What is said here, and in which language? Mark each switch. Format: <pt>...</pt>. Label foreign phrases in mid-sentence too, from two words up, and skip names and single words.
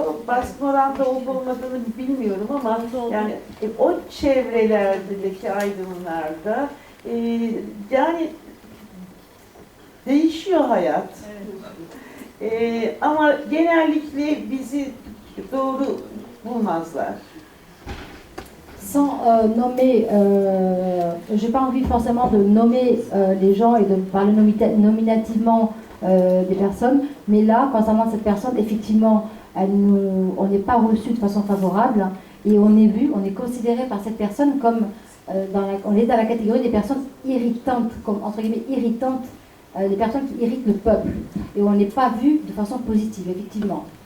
<tr>Baskın oranda olup olmadığını bilmiyorum ama yani o çevrelerdeki aydınlarda yani değişiyor hayat. Ama genellikle bizi doğru bulmazlar.</tr> <fr>Sans nommer, j'ai pas envie forcément de nommer les gens et de parler nominativement des personnes, mais là, concernant cette personne, effectivement, on n'est pas reçu de façon favorable et on est vu, on est considéré par cette personne comme, on est dans la catégorie des personnes irritantes, comme entre guillemets irritantes, des personnes qui irritent le peuple, et on n'est pas vu de façon positive, effectivement.</fr>